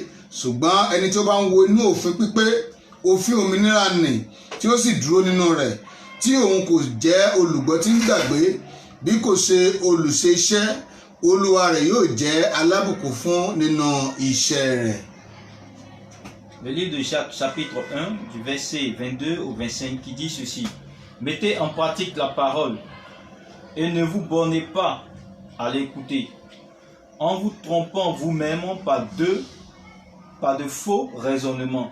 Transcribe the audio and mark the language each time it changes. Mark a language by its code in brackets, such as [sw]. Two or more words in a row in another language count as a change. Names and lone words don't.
[yo] Ṣùgbọ́n ẹni tí ó bá ń wo inú òfin pípé, òfin òmìnira nì tí ó sì dúró nínú rẹ̀, tí òun kò jẹ́ olùgbọ́ tí ń gbàgbé bí kò ṣe olùṣe iṣẹ́, Olúwa rẹ̀ yóò jẹ́ alábùkún fún nínú iṣẹ́ rẹ̀. [fr] Le livre de Jacques, chapitre 1, du verset 22 au 25, qui dit ceci. Mettez en pratique la parole et ne vous bornez pas à l'écouter, en vous trompant vous-même par de faux raisonnements.